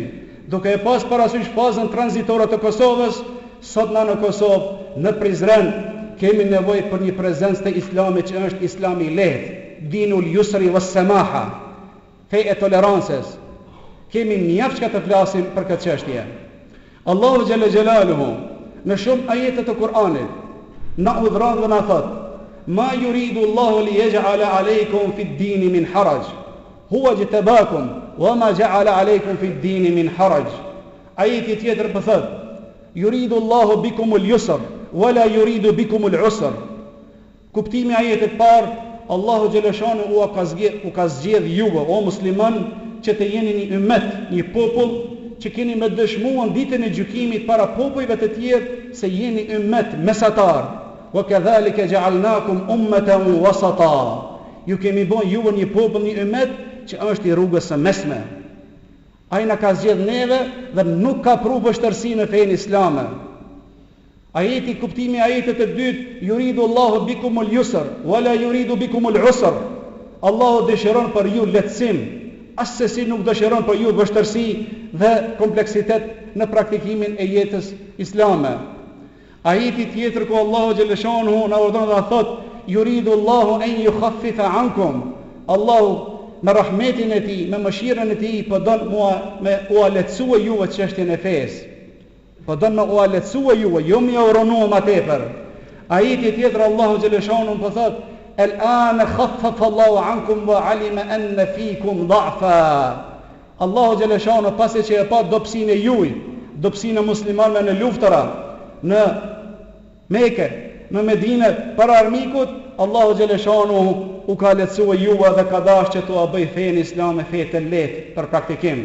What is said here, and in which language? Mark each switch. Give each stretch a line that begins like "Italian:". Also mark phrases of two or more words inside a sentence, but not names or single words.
Albanian: Duke e pas parasysh fazën tranzitore të Kosovës, sot na në Kosovë, në Prizren, kemi nevojë për një prezencë të Islamit që është Islami i lehtë,
Arabic: دين اليسر والسماحة,
Albanian: fe e tolerancës. Kemi mjaft çka të flasim për këtë çështje. Allahu xhalla xhelaluhu në shumë ajete të Kuranit na udhëron dhe na thot:
Arabic: "ما يريد الله ليجعل عليكم في الدين من حرج هو اجتباكم وما جعل عليكم في الدين من حرج."
Albanian: Ajeti tjetër po thot:
Arabic: "يريد الله بكم اليسر ولا يريد بكم العسر."
Albanian: Kuptimi i ajetit parë, Allahu xhaleshanu u ka zgjedh juve o musliman që të jeni një ummet, një popull që keni me dëshmuar ditën e gjykimit para popujve të tjerë se jeni ummet mesatar.
Arabic: وكذلك جعلناكم أمة وسطا.
Albanian: Ju kemi bën juve një popull, një ummet që është i rrugës së mesme. Ai na ka zgjedh neve dhe nuk ka pru vështërsi në fenë islame. Ajeti, kuptimi ajetit të dytë,
Arabic: يريد الله بكم اليسر ولا يريد بكم العسر.
Albanian: Allahu dëshiron për ju lehtësim, asesi nuk dëshiron për ju vështërsi dhe kompleksitet në praktikimin e jetës islame. Ajeti tjetër ku Allahu xhaleshanuhu na urdhon dhe thot,
Arabic: يريد الله أن يخفف عنكم.
Albanian: Allahu me rahmetin e tij, me mëshirën e tij, po don me u lehtësua juve çështjen e fesë. Po don me u lehtësua juve, jo më uronu më tepër. Ajeti tjetër Allahu xhaleshanuhu po thot,
Arabic: الآن خفف الله عنكم وعلم أن فيكم ضعفا.
Albanian: Allahu xhaleshanu pasi që e pa dobësinë e juaj, dobësinë e muslimanëve në luftëra, në Mekë, në Medinë para armikut, Allahu xhaleshanu u ka lehtësuar juve dhe ka dashur që t'u bëj fenë islame fe të lehtë për praktikim.